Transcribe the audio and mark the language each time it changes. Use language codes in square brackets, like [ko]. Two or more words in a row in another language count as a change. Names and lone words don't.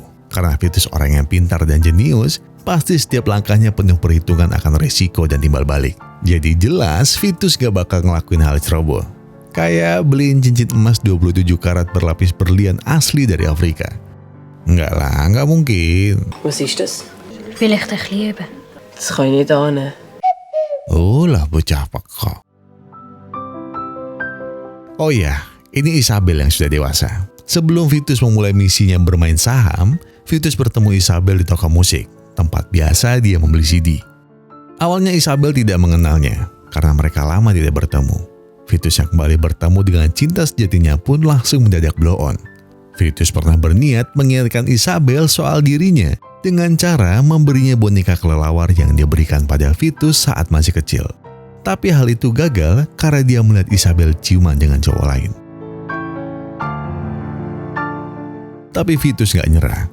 [id] Karena Vitus orang yang pintar dan jenius, pasti setiap langkahnya penuh perhitungan akan resiko dan timbal balik. Jadi jelas Vitus gak bakal ngelakuin hal ceroboh. Kayak beliin cincin emas 27 karat berlapis berlian asli dari Afrika. Enggak lah, enggak mungkin. [de] Was ist das? Vielleicht ein bisschen. Das kann ich nicht ahnen. [id] Oh lah bocah peka. Oh ya, ini Isabel yang sudah dewasa. Sebelum Vitus memulai misinya bermain saham, Vitus bertemu Isabel di toko musik, tempat biasa dia membeli CD. Awalnya Isabel tidak mengenalnya, karena mereka lama tidak bertemu. Vitus yang kembali bertemu dengan cinta sejatinya pun langsung mendadak [en] blow on. [id] Vitus pernah berniat mengingatkan Isabel soal dirinya dengan cara memberinya boneka kelelawar yang dia berikan pada Vitus saat masih kecil. Tapi hal itu gagal karena dia melihat Isabel ciuman dengan cowok lain. Tapi Vitus gak nyerah.